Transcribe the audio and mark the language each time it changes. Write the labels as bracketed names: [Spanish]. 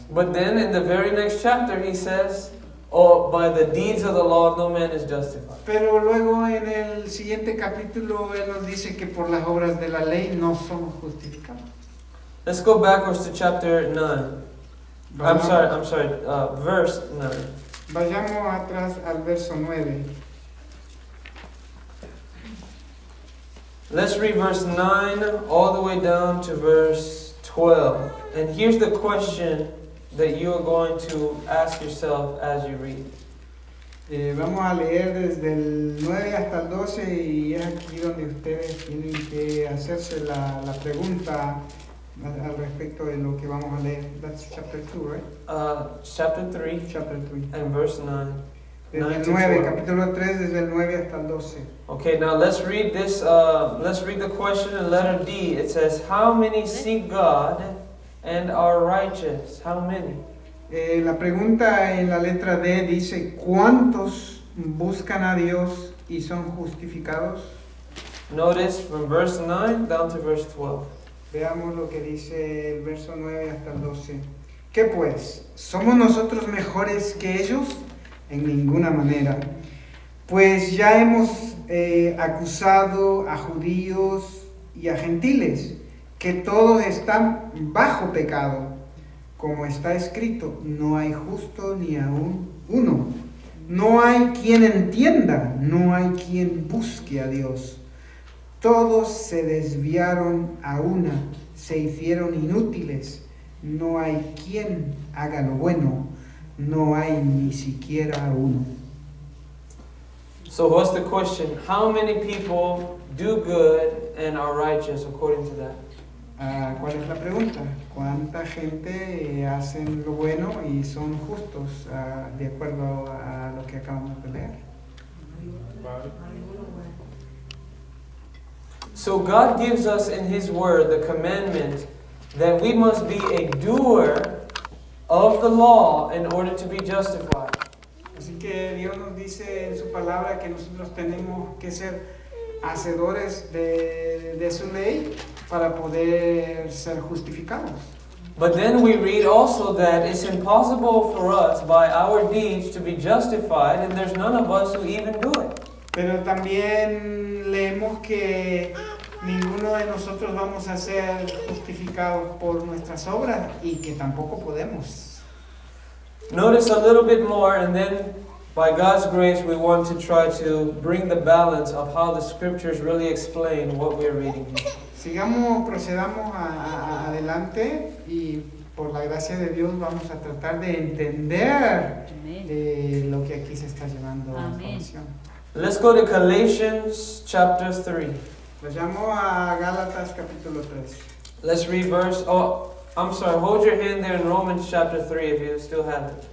[English] But then in the very next chapter, he says, oh, by the deeds of the law, no man is justified. [Spanish] Pero luego en el siguiente capítulo él nos dice que por las obras de la ley no somos justificados. [English] Let's go backwards to chapter 9. I'm sorry, verse 9. [Spanish] Vayamos atrás al verso 9. [English] Let's read verse 9 all the way down to verse 12. And here's the question that you are going to ask yourself as you read. [Spanish] Vamos a leer desde el 9 hasta el 12 y es aquí donde ustedes tienen que hacerse la pregunta al respecto de lo que vamos a leer. [English] That's chapter 2, right? Chapter 3 Chapter 3. and verse 9. [Spanish] Desde 9 el [English] to 9, 12. [Spanish] capítulo 3, desde el 9 hasta el 12. [English] Okay, now let's read this. Let's read the question in letter D. It says, how many seek God and are righteous? How many? [Spanish] La pregunta en la letra D dice, ¿cuántos buscan a Dios y son justificados? [English] Notice from verse 9 down to verse 12. [Spanish] Veamos lo que dice el verso 9 hasta el 12. ¿Qué pues? ¿Somos nosotros mejores que ellos? En ninguna manera. Pues ya hemos acusado a judíos y a gentiles, que todos están bajo pecado. Como está escrito, no hay justo ni aún uno. No hay quien entienda, no hay quien busque a Dios. Todos se desviaron a una, se hicieron inútiles. No hay quien haga lo bueno, no hay ni siquiera uno. [English] So what's the question? How many people do good and are righteous according to that? [Spanish] ¿cuál es la pregunta? ¿Cuánta gente hacen lo bueno y son justos de acuerdo a lo que acabamos de leer? [English] So God gives us in His Word the commandment that we must be a doer of the law in order to be justified. [Spanish] Así que Dios nos dice en su palabra que nosotros tenemos que ser hacedores de su ley para poder ser justificados. [English] But then we read also that it's impossible for us by our deeds to be justified, and there's none of us who even do it. [Spanish] Pero también leemos que ninguno de nosotros vamos a ser justificados por nuestras obras y que tampoco podemos. [English] Notice a little bit more, and then by God's grace we want to try to bring the balance of how the scriptures really explain what we're reading here. [Spanish] Procedamos adelante y por la gracia de Dios vamos a tratar de entender lo que aquí se está llevando a colación. [English] Let's go to Galatians chapter 3. [Spanish] Vayamos a Gálatas capítulo 3. [English] Let's read hold your hand there in Romans chapter 3 if you still have it.